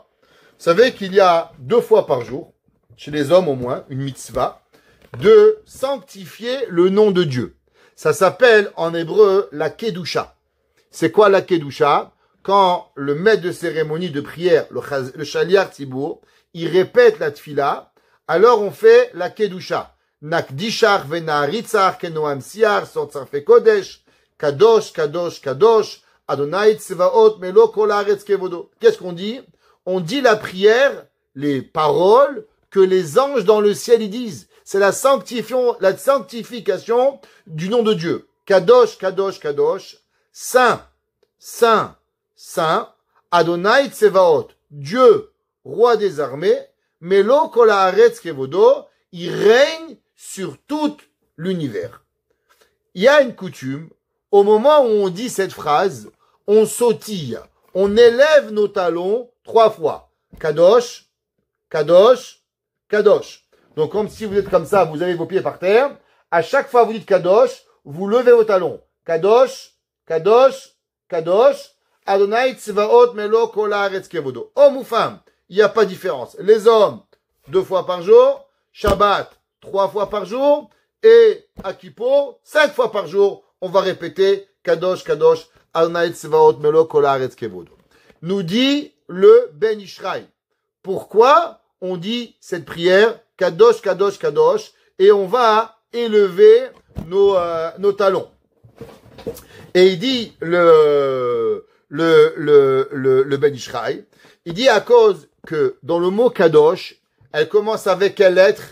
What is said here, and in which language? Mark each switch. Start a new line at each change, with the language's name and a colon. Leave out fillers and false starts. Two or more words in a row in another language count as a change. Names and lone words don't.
French: Vous savez qu'il y a 2 fois par jour, chez les hommes au moins, une mitzvah, de sanctifier le nom de Dieu. Ça s'appelle en hébreu la Kedusha. C'est quoi la Kedusha? Quand le maître de cérémonie de prière, le
Hebrew: שליח ציבור,
French: il répète la tfila, alors on fait la Kedusha.
Hebrew: נקדישך ונעריצך כנועם שיח סוד שרפי קודש, קדוש, קדוש, קדוש, ה' צבאות מלא כל הארץ כבודו.
French: Qu'est-ce qu'on dit? On dit la prière, les paroles que les anges dans le ciel ils disent. C'est la sanctification du nom de Dieu.
Hebrew: קדוש, קדוש, קדוש,
French: saint, saint, saint,
Hebrew: ה' צבאות,
French: Dieu, roi des armées,
Hebrew: מלא כל הארץ כבודו,
French: il règne sur tout l'univers. Il y a une coutume, au moment où on dit cette phrase, on sautille, on élève nos talons 3 fois.
Hebrew: קדוש, קדוש, קדוש.
French: Donc comme si vous êtes comme ça, vous avez vos pieds par terre, à chaque fois vous dites kadosh, vous levez vos talons.
Hebrew: קדוש, קדוש, קדוש, ה' צבאות מלא כל הארץ כבודו.
French: Homme ou femme, il n'y a pas de différence. Les hommes, 2 fois par jour, Shabbat, 3 fois par jour, et à Kippour, 5 fois par jour, on va répéter
Hebrew: קדוש, קדוש, ה' צבאות מלא כל הארץ כבודו.
French: Nous dit le Ben Ishraï. Pourquoi on dit cette prière
Hebrew: קדוש, קדוש, קדוש,
French: et on va élever nos talons. Et il dit le Ben Ishraï, il dit à cause que dans le mot Kadosh, elle commence avec quelle lettre?